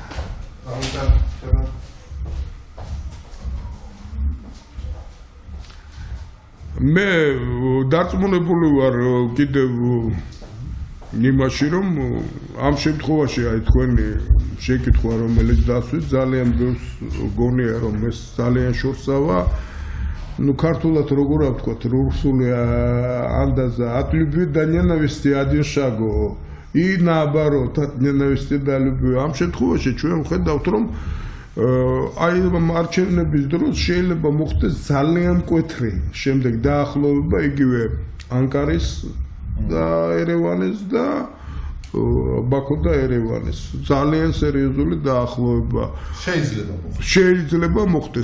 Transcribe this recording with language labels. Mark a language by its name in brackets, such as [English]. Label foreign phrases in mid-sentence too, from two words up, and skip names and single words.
[Georgian] მე დარწმუნებული ვარ კიდევ იმაში რომ ამ შემთხვევაში აი თქვენი შეკითხვა რომელიც დასვით ძალიან ბევრს გონია რომ ეს ძალიან შორსავა. ქართულად როგორ ვთქვათ, რუსული ანდაზა [Russian] от любви до ненависти один шаг и наоборот от ненависти до любви. [Georgian] ამ შემთხვევაში ჩვენ ვხედავთ რომ აი მარჩევნების დროს შეიძლება მოხდეს ძალიან მკვეთრი შემდეგ დაახლოება იგივე ანკარის და ერევანის და ბაქო და ერევანის ძალიან სერიოზული დაახლოება შეიძლება მოხდეს.